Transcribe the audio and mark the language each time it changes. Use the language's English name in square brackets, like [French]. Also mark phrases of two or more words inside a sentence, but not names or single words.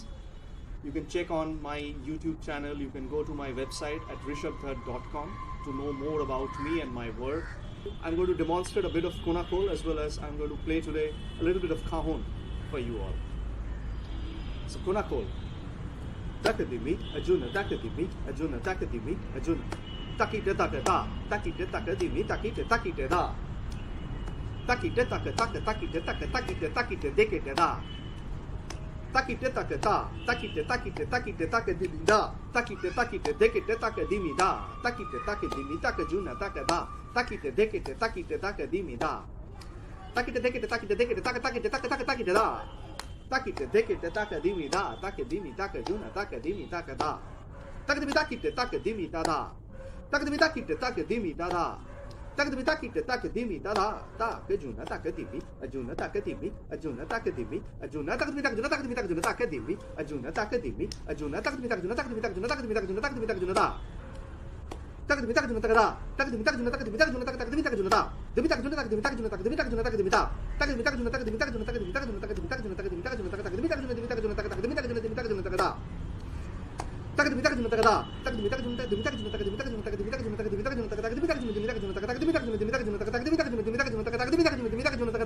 [English] You can check on my YouTube channel. You can go to my website at rishabdhar.com to know more about me and my work. I'm going to demonstrate a bit of Konakol, as well as I'm going to play today a little bit of Kahon for you all. So Konakol. Takadimi, Ajuna, Takadimi, Ajuna, Takadimi, Ajuna. Takite takata, takite takadimi, takite takite da. Takite takata, takite takite takite dekete da. Takite takata, takite takite takite takadimi da. Takite takite dekete takadimi da. Takite takadimi takajuna takada. Takite dekete takite takadimi da. Takite dekete takite dekete takite takite da. Takite dekete takadimi da. Takadimi takajuna takadimi takada. Takadimi takite takadimi da da. Takadimi takite takadimi da da. Takadimi takite takadimi da da. Da kajuna takadimi. Ajuna takadimi. Ajuna takadimi. Ajuna takadimi takajuna takadimi takajuna takadimi. Ajuna takadimi. Ajuna takadimi takajuna takadimi takajuna takadimi takajuna takadimi takajuna da. Takadimi takajuna takada. Takadimi takajuna takadimi takajuna takadimi takajuna da. Demi takajuna takadimi takajuna takadimi takajuna takadimi da. Takadimi takajuna takadimi takajuna takadimi takajuna takadimi takajuna takadimi takajuna takadimi takajuna takadimi takajuna takadimi takajuna takada. Takadimi takajuna takada. Takadimi takajuna takadimi takajuna takadimi takajuna takadimi takajuna takadimi takajuna takadimi takajuna takadimi takajuna takadimi takajuna takadimi takajuna takadimi takajuna takadimi takada.